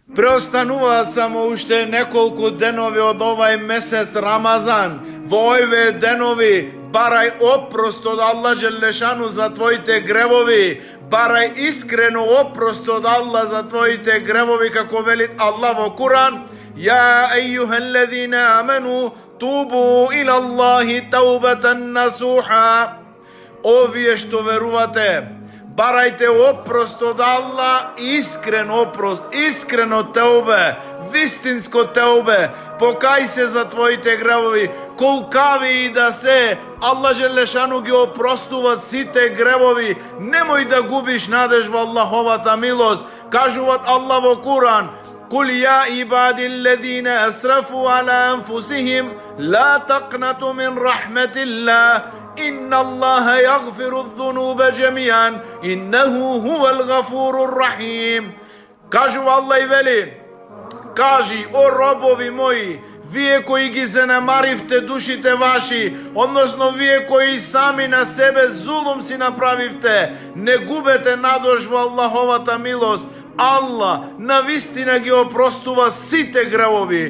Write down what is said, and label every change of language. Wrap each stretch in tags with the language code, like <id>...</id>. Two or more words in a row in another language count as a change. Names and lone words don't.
<mk>Преостанува само уште неколку денови од овај месец Рамазан. Во овие денови барај опрост од Аллах Джелешану за твоите гревови. Барај искрено опрост од Аллах за твоите гревови, како велит Аллах во Куран:</mk> <ar>يا أيها الذين آمنوا توبوا إلى الله توبة نصوحا.</ar> <mk>Овие што верувате, барајте опрост од Аллах, искрен опрост, искрено теубе, вистинско теубе. Покај се за твоите гревови, колкави и да се. Аллах Джелешану ги опростува сите гревови. Немој да губиш надеж во Аллаховата милост. Кажуват Аллах во Куран:</mk> <ar>قل يا عبادي الذين أسرفوا على أنفسهم لا تقنطوا من رحمة الله إن الله يغفر الذنوب جميعا إنه هو الغفور الرحيم.</ar> <mk>Кажува Аллах и вели: кажи, о робови мои, вие кои ги занемаривте душите ваши, односно вие кои сами на себе зулум си направивте, не губете надож во Аллаховата милост. Аллах навистина ги опростува сите гревови.</mk>